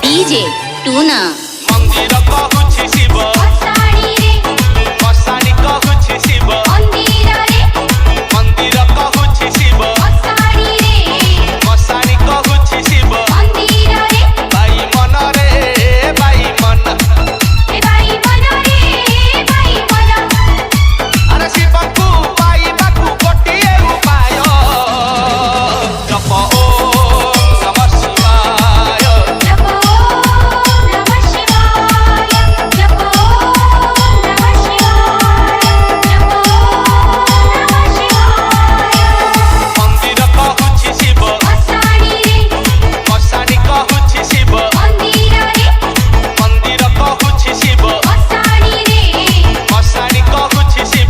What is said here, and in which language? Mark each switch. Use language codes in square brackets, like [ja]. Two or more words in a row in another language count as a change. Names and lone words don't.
[or] डीजे टूना ମନ୍ଦିର କହୁଛି ଶିବ ମଶାଣୀ ରେ ମଶାଣୀ କହୁଛି ଶିବ ମନ୍ଦିର ରେ ମନ୍ଦିର କହୁଛି ଶିବ ମଶାଣୀ ରେ ମଶାଣୀ କହୁଛି ଶିବ ମନ୍ଦିର ରେ ବାଇ ମନ ରେ ବାଇ ମନ ଏ ଭାଇ ମନ ରେ ଭାଇ ମନ ଅରେ ଶିବକୁ ବାଇ ବାକୁ ଗୋଟିଏ ଉପାୟ ଜପ [sa] ओम नमः शिवाय जपो नमः शिवाय जपो नमः शिवाय जपो नमः शिवाय [or] ମନ୍ଦିର କହୁଛି ଶିବ ମଶାଣୀ ରେ ମଶାଣୀ କହୁଛି ଶିବ ମନ୍ଦିର ରେ ମନ୍ଦିର କହୁଛି ଶିବ ମଶାଣୀ ରେ ମଶାଣୀ କହୁଛି ଶିବ